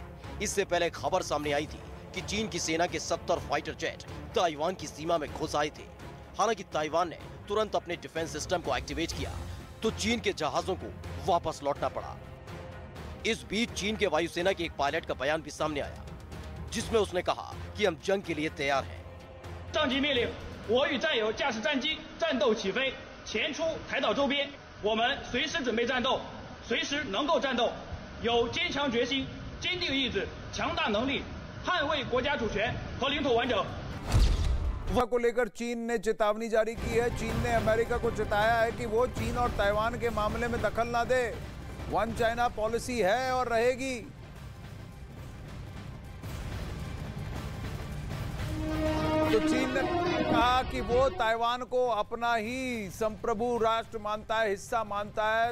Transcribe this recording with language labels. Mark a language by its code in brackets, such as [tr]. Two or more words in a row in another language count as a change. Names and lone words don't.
[hi] इससे पहले खबर सामने आई थी कि चीन की सेना के 70 फाइटर जेट ताइवान की सीमा में घुस आए थे। हालांकि ताइवान ने तुरंत अपने [en] defense system [hi] को एक्टिवेट किया तो चीन के जहाजों को वापस लौटना पड़ा। इस बीच चीन के वायुसेना के एक पायलट का बयान भी सामने आया, जिसमें उसने कहा कि हम जंग के लिए तैयार हैं। [zh] 上级命令，我与战友驾驶战机战斗起飞，前出台岛周边，我们随时准备战斗，随时能够战斗，有坚强决心、坚定意志、强大能力、 捍卫国家主权和领土完整。 [hi] को लेकर चीन ने चेतावनी जारी की है। चीन ने अमेरिका को चेताया है कि वो चीन और ताइवान के मामले में दखल ना दे। [en] One China policy [hi] है और रहेगी। तो चीन ने कहा कि वो ताइवान को अपना ही संप्रभु राष्ट्र मानता है, हिस्सा मानता है।